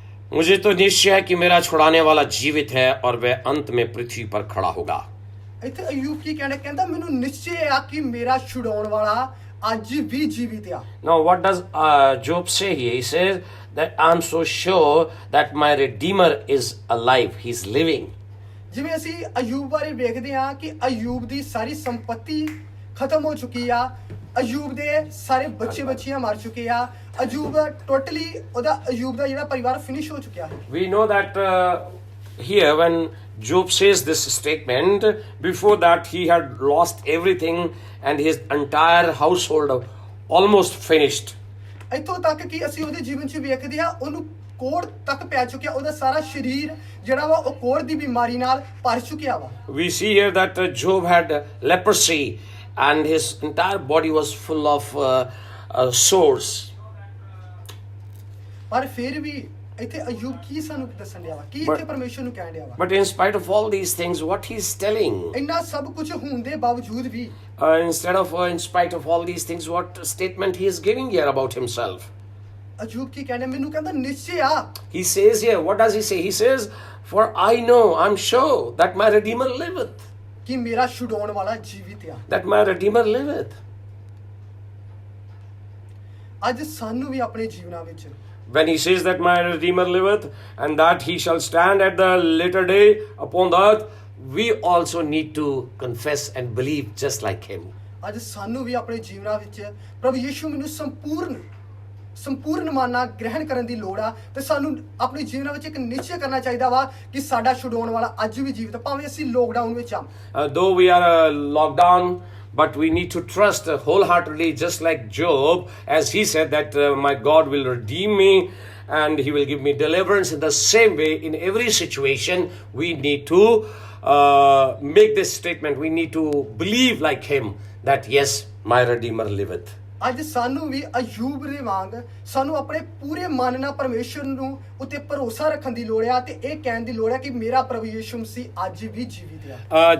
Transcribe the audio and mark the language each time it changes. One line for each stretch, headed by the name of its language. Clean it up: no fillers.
Hindi: मुझे तो निश्चय है कि मेरा छुड़ाने वाला जीवित है और वह अंत में पृथ्वी पर खड़ा होगा.
Punjabi: ਇੱਥੇ ਅਯੂਬ ਕੀ ਕਹਿੰਦਾ ਮੈਨੂੰ ਨਿਸ਼ਚੈ ਆ ਕਿ ਮੇਰਾ ਛੁਡਾਉਣ ਵਾਲਾ ਅੱਜ ਵੀ ਜੀਵਿਤ ਆ।
English: Now what does Job say here? He says that I'm so sure that my Redeemer is alive. He's living.
Punjabi: ਜਿਵੇਂ ਅਸੀਂ ਅਯੂਬ ਬਾਰੇ ਵੇਖਦੇ ਹਾਂ ਕਿ ਅਯੂਬ ਦੀ ਸਾਰੀ ਸੰਪਤੀ ਖਤਮ ਹੋ ਚੁੱਕੀ ਆ, ਅਯੂਬ ਦੇ ਸਾਰੇ ਬੱਚੇ ਬੱਚੀਆਂ ਮਰ ਚੁੱਕੇ ਆ, ਅਯੂਬ
English: totally
Punjabi: ਉਹਦਾ ਅਯੂਬ ਦਾ ਜਿਹੜਾ ਪਰਿਵਾਰ
English: finish
Punjabi: ਹੋ ਚੁੱਕਿਆ ਹੈ।
English: We know that here when Job says this statement, before that he had lost everything and his entire household almost finished.
Punjabi: ਇੱਥੋਂ ਤੱਕ ਕਿ ਅਸੀਂ ਉਹਦੇ ਜੀਵਨ 'ਚ ਵੇਖਦੇ ਹਾਂ ਉਹਨੂੰ ਕੋੜ ਤੱਕ ਪੈ ਚੁੱਕਿਆ, ਉਹਦਾ ਸਾਰਾ ਸਰੀਰ ਜਿਹੜਾ ਵਾ ਉਹ ਕੋੜ ਦੀ ਬਿਮਾਰੀ ਨਾਲ ਭਰ ਚੁੱਕਿਆ ਵਾ।
English: We see here that Job had leprosy and his entire body was full of sores.
Punjabi: ਪਰ ਫਿਰ ਵੀ ਇੱਥੇ ਅਯੂਬ ਕੀ ਸਾਨੂੰ ਦੱਸਣ ਡਿਆ ਵਾ, ਕੀ ਇੱਥੇ ਪਰਮੇਸ਼ਰ ਨੂੰ ਕਹਿਣ ਡਿਆ ਵਾ।
English: But in spite of all these things, what he's telling,
Punjabi: ਇੰਨਾ ਸਭ ਕੁਝ ਹੋਣ ਦੇ ਬਾਵਜੂਦ ਵੀ
English: in spite of all these things, what statement he is giving here about himself?
Punjabi: Ayub ਕੀ ਕਹਿੰਦੇ, ਮੈਨੂੰ ਕਹਿੰਦਾ ਨਿਸ਼ਚੈ ਆ।
English: He says here, what does he say? He says, for I know, I'm sure that my Redeemer liveth.
Punjabi: ਕਿ ਮੇਰਾ ਛੁਡਾਉਣ ਵਾਲਾ ਜੀਵਿਤ ਆ।
English: That my Redeemer liveth.
Punjabi: ਅੱਜ ਸਾਨੂੰ ਵੀ ਆਪਣੇ ਜੀਵਨਾਂ ਵਿੱਚ
English: When he says that my Redeemer liveth and that he shall stand at the later day upon the earth, we also need to confess and believe just like him.
Punjabi: ਅੱਜ ਸਾਨੂੰ ਵੀ ਆਪਣੇ ਜੀਵਨਾਂ ਵਿੱਚ ਪ੍ਰਭੂ ਯਿਸੂ ਨੂੰ ਸੰਪੂਰਨ ਮਾਨਣਾ ਗ੍ਰਹਿਣ ਕਰਨ ਦੀ ਲੋੜ ਆ ਤੇ ਸਾਨੂੰ ਆਪਣੇ ਜੀਵਨਾਂ ਵਿੱਚ ਇੱਕ ਨਿਸ਼ਚੈ ਕਰਨਾ ਚਾਹੀਦਾ ਵਾ ਕਿ ਸਾਡਾ ਛੁਡਾਉਣ ਵਾਲਾ ਅੱਜ ਵੀ ਜੀਵਤ, ਭਾਵੇਂ ਅਸੀਂ ਲੋਕਡਾਊਨ ਵਿੱਚ ਆ।
English: Though we are locked down, but we need to trust wholeheartedly, just like Job, as he said that my God will redeem me and he will give me deliverance. In the same way, in every situation, we need to make this statement. We need to believe like him that yes, my Redeemer liveth.
Punjabi: ਅੱਜ ਸਾਨੂੰ ਵੀ ਅਯੂਬ ਦੇ ਵਾਂਗ ਸਾਨੂੰ ਆਪਣੇ ਪੂਰੇ ਮਨ ਨਾਲ ਪਰਮੇਸ਼ਰ ਨੂੰ ਉੱਤੇ ਭਰੋਸਾ ਰੱਖਣ ਦੀ ਲੋੜ ਆ ਤੇ ਇਹ ਕਹਿਣ ਦੀ ਲੋੜ ਆ ਕਿ ਮੇਰਾ ਪ੍ਰਭੂ ਯਿਸੂ ਮਸੀਹ ਅੱਜ ਵੀ ਜੀਵਿਤ ਆ।